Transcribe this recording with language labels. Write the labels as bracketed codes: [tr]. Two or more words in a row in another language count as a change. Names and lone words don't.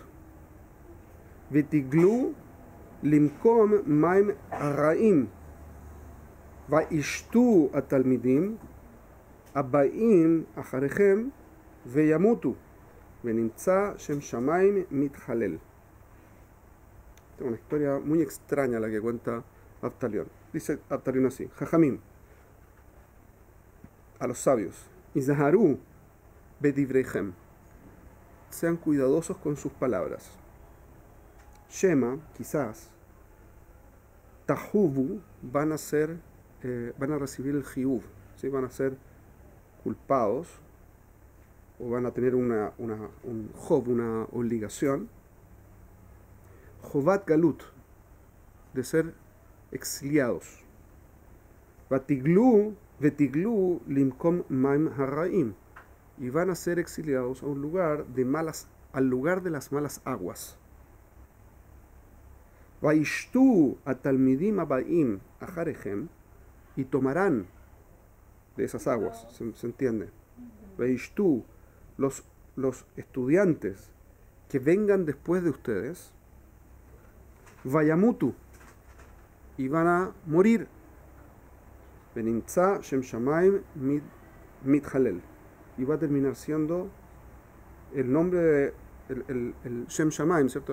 [he] ותגלו למקום מים הרעים. וישתו התלמידים הבאים אחריכם וימותו ונמצא שם שמיים מתחלל. [es] Es una historia muy extraña la que cuenta Abtalión. Dice Abtalión así: Jajamim, a los sabios, [he] הזהרו בדבריכם, [es] sean cuidadosos con sus palabras. Shema, quizás, Tahuvu, van a recibir el Jiuv, ¿sí? Van a ser culpados o van a tener un Jov, una obligación. [he] חובת גלות, [es] de ser exiliados. [he] ותגלו למקום מים הרעים, [es] y van a ser exiliados a un lugar al lugar de las malas aguas. [he] וישתו התלמידים הבאים אחריכם, [es] y tomarán de esas aguas, ¿se entiende? Vaishtu, los estudiantes que vengan después de ustedes, vayamutu, y van a morir. [he] ונמצא שם שמים מתחלל, [es] y va a terminar siendo el nombre de el [he] שם שמים, [es] ¿cierto?